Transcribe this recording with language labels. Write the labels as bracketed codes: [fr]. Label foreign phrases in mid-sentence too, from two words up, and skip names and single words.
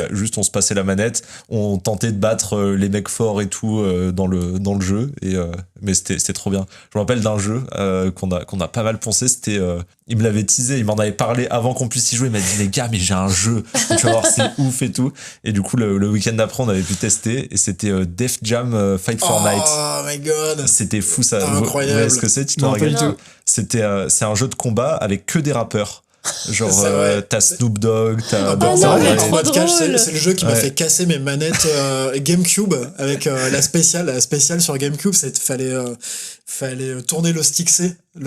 [fr] bah, juste, on se passait la manette. On tentait de battre les mecs forts et tout dans le jeu. Mais c'était trop bien. Je me rappelle d'un jeu qu'on a pas mal poncé. C'était, il me l'avait teasé, il m'en avait parlé avant qu'on puisse y jouer. Il m'a dit, les gars, mais j'ai un jeu. Tu vas voir, c'est ouf et tout. Et du coup, le week-end d'après, on avait pu tester. Et c'était Def Jam Fight for Night. [en] Oh my god. [fr] C'était fou ça. Ah, Vous incroyable. voyez ce que c'est, tu t'en Non, pas du rappelles? tout. C'est un jeu de combat avec que des rappeurs. Genre, C'est vrai. t'as Snoop Dogg, t'as Ah, Burna non, Burna mais Boy, trop Mode Cash, drôle. c'est le jeu qui m'a Ouais. fait casser mes manettes GameCube avec la spéciale sur GameCube. Fallait tourner le stick C, le